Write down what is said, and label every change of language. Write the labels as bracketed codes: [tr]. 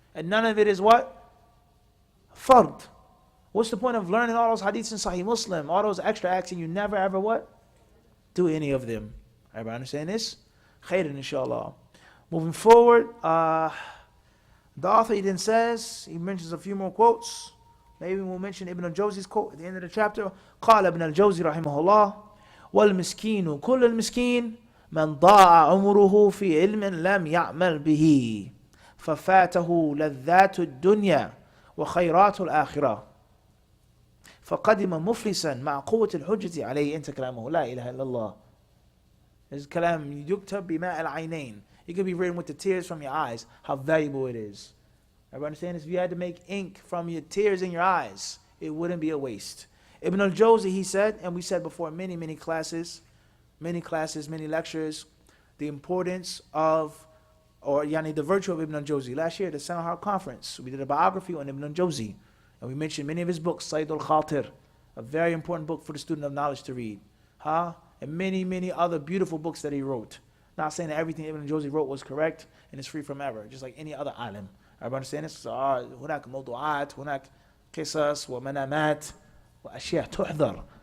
[en] And none of it is what? Fard. What's the point of learning all those hadiths in Sahih Muslim, all those extra acts, and you never ever what? Do any of them. Everybody understand this? Khairan, inshallah. Moving forward, the author he then says, he mentions a few more quotes. Maybe we'll mention Ibn al-Jawzi's quote at the end of the chapter. [ar] قال ابن الجوزي رحمه الله والمسكين كل المسكين من ضاع عمره في علم لم يعمل به ففاته لذات الدنيا وخيرات الآخرة فقدم مفلسا مع قوة الحجة عليه. انت كلامه لا إله إلا الله. [en] His kalam [ar] يكتب بماء العينين. [en] It could be written with the tears from your eyes. How valuable it is. Everybody understand this? If you had to make ink from your tears in your eyes, it wouldn't be a waste. Ibn al-Jawzi, he said, and we said before many classes, many lectures, the importance of, or the virtue of Ibn al-Jawzi. Last year at the Sanahar conference, we did a biography on Ibn al-Jawzi, and we mentioned many of his books, Sayyid al-Khatir, a very important book for the student of knowledge to read, and many other beautiful books that he wrote. Not saying that everything Ibn al-Jawzi wrote was correct and is free from error, just like any other alim. Everybody understand this? [ar] هناك موضوعات, هناك قصص ومنامات وأشياء تحضر.